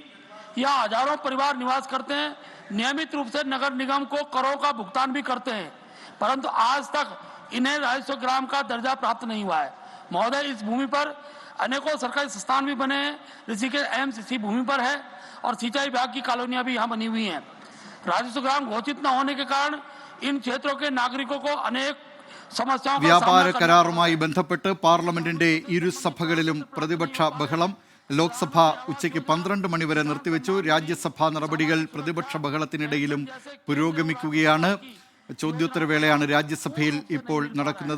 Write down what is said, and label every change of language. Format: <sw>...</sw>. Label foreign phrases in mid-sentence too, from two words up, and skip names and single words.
<hi>यहाँ हजारों परिवार निवास करते हैं। नियमित रूप से नगर निगम को करों का भुगतान भी करते हैं, परंतु आज तक इन्हें राजस्व ग्राम का दर्जा प्राप्त नहीं हुआ है। महोदय, इस भूमि पर अनेकों सरकारी संस्थान भी बने हैं। ऋषिकेश एम्स इसी भूमि पर है और सिंचाई विभाग की कॉलोनियां भी यहाँ बनी हुई हैं। राजस्व ग्राम घोषित न होने के कारण इन क्षेत्रों के नागरिकों को अनेक समस्याओं</hi> <ml>വ്യാപാര കരാറുമായി ബന്ധപ്പെട്ട് പാർലമെന്റിന്റെ ഇരു സഭകളിലും പ്രതിപക്ഷ ബഹളം. ലോക്സഭ ഉച്ചയ്ക്ക് 12 മണി വരെ നിർത്തിവെച്ചു. രാജ്യസഭാ നടപടികൾ പ്രതിപക്ഷ ബഹളത്തിനിടയിലും പുരോഗമിക്കുകയാണ്. ചോദ്യോത്തരവേളയാണ് രാജ്യസഭയിൽ ഇപ്പോൾ നടക്കുന്നത്.</ml>